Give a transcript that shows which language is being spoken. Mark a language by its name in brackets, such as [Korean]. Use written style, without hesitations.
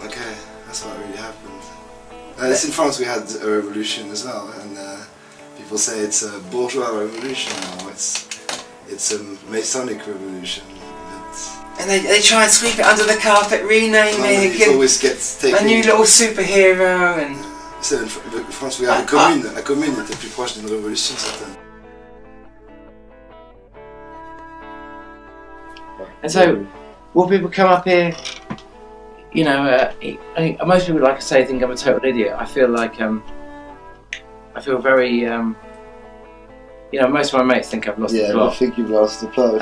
[English] Okay, that's what really happened. In France we had a revolution as well, and people say it's a bourgeois revolution now. It's a Masonic revolution. And they try and sweep it under the carpet, rename it, it always gets taken. A new little superhero and. In France, we have la commune. [French] La commune était plus proche d'une révolution certaine. [English] And so, will people come up here? You know, most people, like I say, think I'm a total idiot. I feel like I feel very. You know, most of my mates think I've lost the plot. I think you've lost the plot.